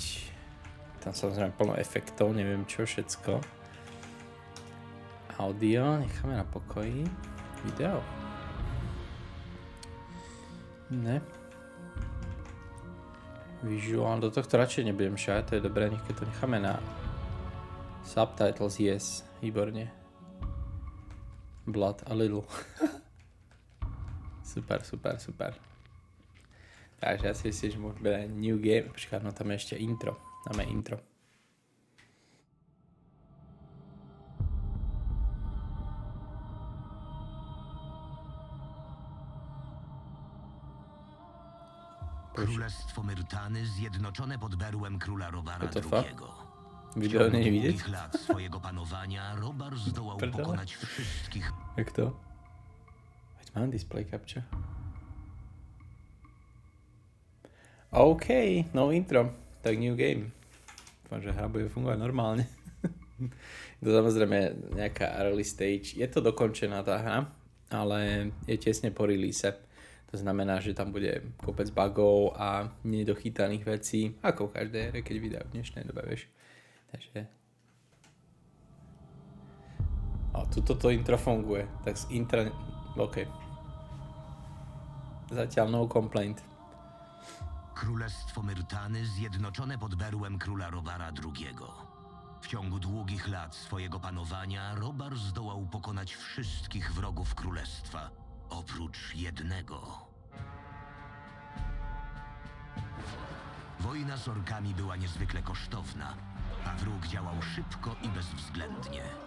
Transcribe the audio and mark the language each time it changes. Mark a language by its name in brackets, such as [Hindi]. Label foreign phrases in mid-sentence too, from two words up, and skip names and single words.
[Slovak] Tam samozrejme plno efektov, neviem čo všetko. Audio, necháme na pokoji. Video. Ne. Visuál, do tohto radšej nebudem šať, to je dobré, keď to necháme na [English] subtitles, yes, [Slovak] výborne. [English] Blood a little. [Slovak] Super. Takže ja si myslím, že môžeme brať [English] new game. [Slovak] Počkaj, no tam je ešte intro. Dáme intro. [Polish] Królestwo Myrtany zjednoczone pod berłem króla Robara II. Video nie widzieć? W ciągu lat swojego panowania Robar zdołał pokonać wszystkich. Jak to? [Slovak] Veď mám [English] display capture. OK, no intro. [Slovak] Tak [English] new game. [Slovak] Dúfam, že hra bude fungovať normálne. Je to samozrejme nejaká [English] early stage. [Slovak] Je to dokončená tá hra, ale je tesne po release. To znamená, že tam bude kopec bugov a nedochytaných vecí, ako v každej hre, keď vydajú v dnešnej dobe, vieš. Takže... A tuto to intro funguje, tak z intra... OK. Zatiaľ [English] no complaint. [Polish] Królestwo Myrtany zjednoczone pod berłem króla Robara II. W ciągu długich lat swojego panowania Robar zdołał pokonać wszystkich wrogów królestwa, oprócz jednego. Wojna z orkami była niezwykle kosztowna, a wróg działał szybko i bezwzględnie.